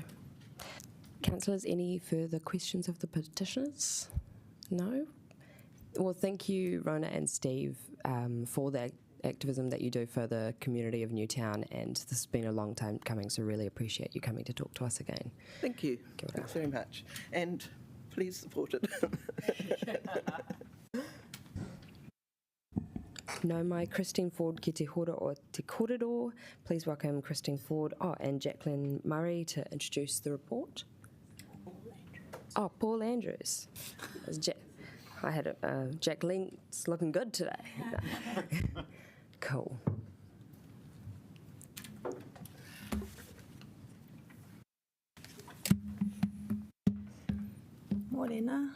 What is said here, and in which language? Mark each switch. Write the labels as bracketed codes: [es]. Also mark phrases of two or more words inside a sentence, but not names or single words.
[en] Councillors, any further questions of the petitioners? No? Well, thank you, Rona and Steve, for that activism that you do for the community of Newtown, and this has been a long time coming, so really appreciate you coming to talk to us again. Thank you. [mi] Kia ora. [en] Thanks very much. And please support it. [mi] No mai Christine Ford ki te hora o te korero. [en] Please welcome Christine Ford and Jacqueline Murray to introduce the report. Oh, Paul Andrews. I had Jacqueline's looking good today. Cool. Morena.